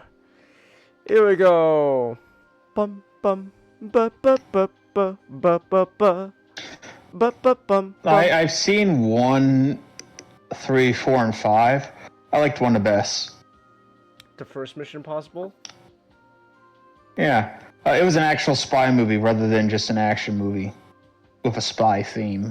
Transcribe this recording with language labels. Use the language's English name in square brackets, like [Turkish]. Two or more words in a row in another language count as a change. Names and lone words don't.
[English] Here we go. Bum bum ba ba ba ba ba ba ba ba ba bum. I've seen 1, 3, 4, and 5. I liked 1 the best. The first Mission Impossible? Yeah, it was an actual spy movie rather than just an action movie with a spy theme.